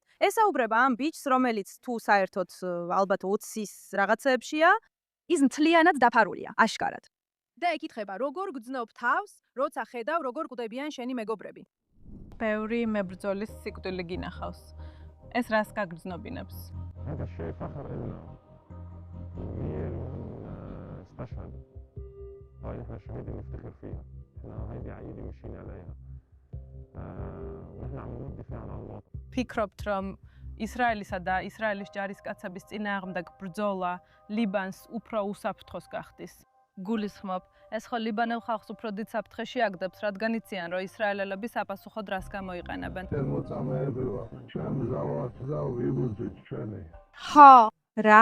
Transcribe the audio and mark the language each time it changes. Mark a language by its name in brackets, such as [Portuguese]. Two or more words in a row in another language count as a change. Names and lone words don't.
[Georgian] ესაუბრება ამ ბიჭს, რომელიც თუ საერთოდ ალბათ 20-ის რაღაცეებშია, ის მთლიანად დაფარულია, აშკარად. და ეკითხება, როგორ გძნობ თავს, როცა ხედავ, როგორ კვდებიან შენი მეგობრები. ბევრი მებრძოლის სიკვდილი გინახავს. ეს რას გაგრძნობინებს? [Arabic] هذا الشيء فخر إلنا استشهد هاي احنا الشهيدة نفتخر فيها احنا هيدي عقيدة ماشيين عليها ونحن عم نودي فيها على الله [Georgian] ფიქრობთ, რომ ისრაელისა და ისრაელის ჯარისკაცების წინააღმდეგ ბრძოლა ლიბანს უფრო უსაფრთხოს გახდის. გულისხმობ, ეს ხო ლიბანელ ხალხს უფრო დიდ საფრთხეში აგდებს, რადგან იციან, რომ ისრაელელები საპასუხოდ რას გამოიყენებენ. ხო, რა?